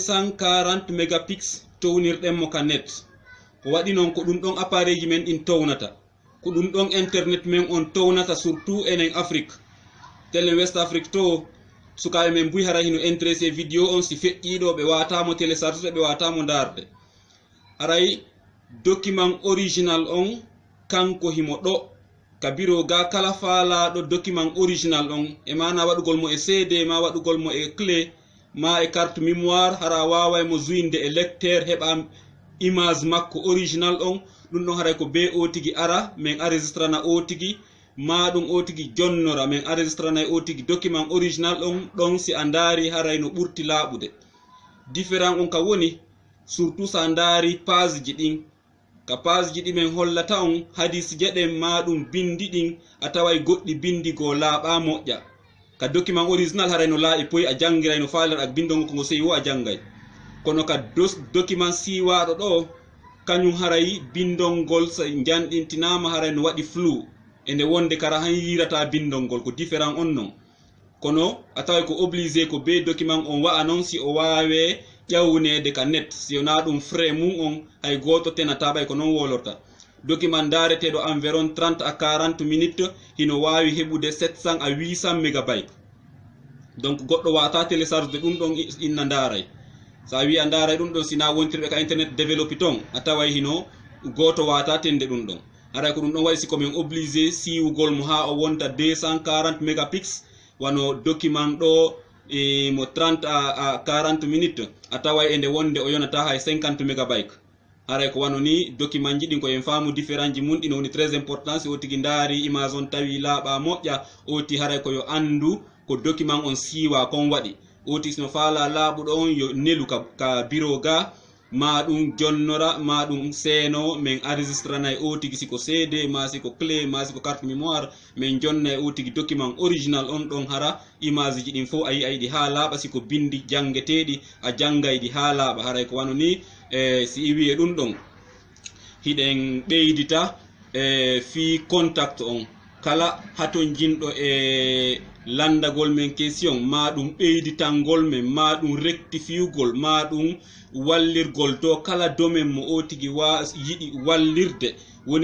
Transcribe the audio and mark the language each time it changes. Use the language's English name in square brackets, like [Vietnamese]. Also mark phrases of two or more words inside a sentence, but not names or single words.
[Fula] 240 mégapixels townirɗenmo ka net ko waɗi noon ko ɗum ɗon appareil ji men ɗin townata ko ɗum ɗon internet men on townata surtout enen Afrique tele West Afrique to sukaɓe men mbuyi hara hino intéressé vidéo on si feƴƴiɗo ɓe watamo télécharge ɓe watamo darde aray [French] document original [Fula] on kanko himo ɗo ka biro ga kala faalaɗo document original on e mana waɗugol mo e CD ma waɗugol mo e clé ma e [French] carte mémoire [Fula] hara waway mo joinde e lecteur heɓa image makko original on ɗum ɗon haray ko be o tigi ara min enregistrana o tigi ma ɗum o tigi jonnora min enregistrana o tigi [French] document original [Fula] on ɗon si a ndaari haray no ɓurti laaɓude différent on ka woni surtout sa ndaari page ji ɗin ka page ji ɗi men hollata on hadis jeɗen ma ɗum bindi ɗin a taway goɗɗi bindi go laaɓa moƴƴa ka document original haray no laaɓi poyi a jangiray no faalir ak bindongo ko ngo seyi wo a jangay kono ka document siwaɗo ɗo kañum haray bindolngol so janɗintinama haray no waɗi flou e nde wonde kara han yirata bindolngol ko différent on non kono a taway ko obligé ko be document on wa'a noon si o wawe ƴawnede ka net si wona ɗum frais mum on hay goto tenata ɓay ko noon wolorta document dareteɗo [French] environ 30 à 40 minutes [Fula] hino wawi heɓude [French] 700 à 800 mégabytes [Fula] donc goɗɗo wata télécharge ɗum ɗon inna daray sa wi a ndaray ɗum ɗon sina wontirɓe ka internet développi ton a taway hino goto wata tende ɗum ɗon haray ko ɗum ɗon waɗi si komin obligé siwugol mo ha o wonta 240 mégapixels wano document ɗo mo [French] 30 à 40 minutes [Fula] a taway e nde wonde o yonata hay 50 mégabytes haray ko wano ni document ji ɗin ko en faamu différent ji mum ɗino woni [French] très important [Fula] si o tigi ndaari image on tawi laaɓa moƴƴa oti haray ko yo andu ko document on siwa kon waɗi oti sino faala laaɓuɗo on yo nelu ka bureau ga ma ɗum jonnora ma ɗum seeno min enregistranay o tigi siko CD ma siko clé ma siko [French] carte mémoire [Fula] min jonnay o tigi [French] document original [Fula] on ɗon hara image ji ɗin fof a yi'ayɗi ha laaɓa siko bindi jangeteɗi a jangayɗi ha laaɓa haray ko wano ni si iwiye ɗum ɗon hiɗen ɓeydita fi contact on kala haton jinɗo e landagol men question ma ɗum ɓeyditangol men ma ɗum rectifiugol ma ɗum wallirgol to kala domaine mo o tigi yiɗi wallirde woni